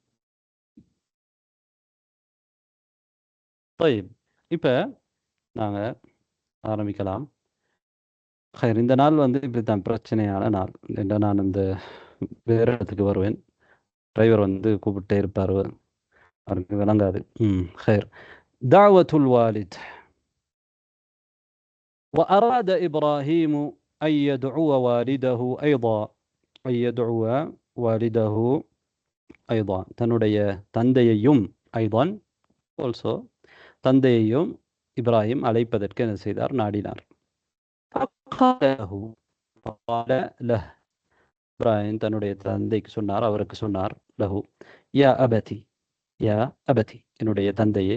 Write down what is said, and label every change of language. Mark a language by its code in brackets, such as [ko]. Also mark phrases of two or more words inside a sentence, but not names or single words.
[ta] طيب இப்போ நாங்கள் ஆரம்பிக்கலாம். ஹைர். இந்த நாள் வந்து இப்படி தான் பிரச்சனையான நாள். இல்லை, நான் இந்த வேறு இடத்துக்கு வருவேன். டிரைவர் வந்து கூப்பிட்டே இருப்பார், அவருக்கு விளங்காது. [ar] خير. دعوة الوالد. وأراد إبراهيم أن يدعو والده أيضا. أن يدعو والده أيضا. [ta] தன்னுடைய தந்தையையும் أيضا also தந்தையையும் இப்ராஹிம் அழைப்பதற்கு என்ன செய்தார்? நாடினார். இப்ராஹிம் தன்னுடைய தந்தைக்கு சொன்னார், அவருக்கு சொன்னார், [ar] له يا أبت، يا أبت [ta] என்னுடைய தந்தையே.